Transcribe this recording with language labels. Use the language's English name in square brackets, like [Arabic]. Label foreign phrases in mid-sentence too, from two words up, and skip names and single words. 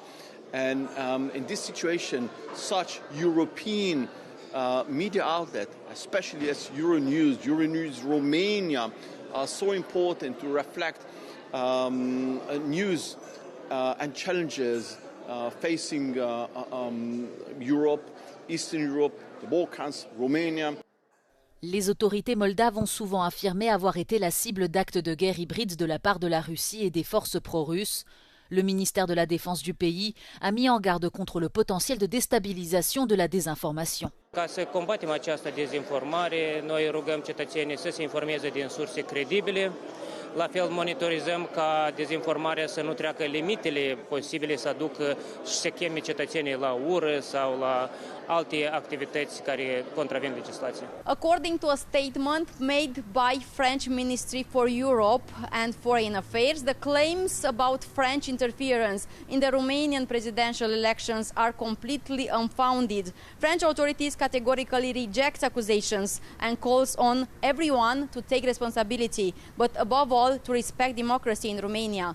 [English] And in this situation, such European media outlet, especially as Euronews Romania, are so important to reflect news and challenges facing Europe, Eastern Europe, the Balkans, Romania. [French] Les autorités moldaves ont souvent affirmé avoir été la cible d'actes de guerre hybrides de la part de la Russie et des forces pro-russes. Le ministère de la Défense du pays a mis en garde contre le potentiel de déstabilisation de la désinformation. [Romanian] Ca să combatem această dezinformare, noi rugăm cetățenii să se informeze din surse credibile. La fel monitorizăm ca dezinformarea să nu treacă limitele posibile să aducă și să cheme cetățenii la ură sau la alte activități care contravin legislației. [English] According to a statement made by French Ministry for Europe and Foreign Affairs, the claims about French interference in the Romanian presidential elections are completely unfounded. French authorities categorically reject accusations and calls on everyone to take responsibility, but above all to respect democracy in Romania.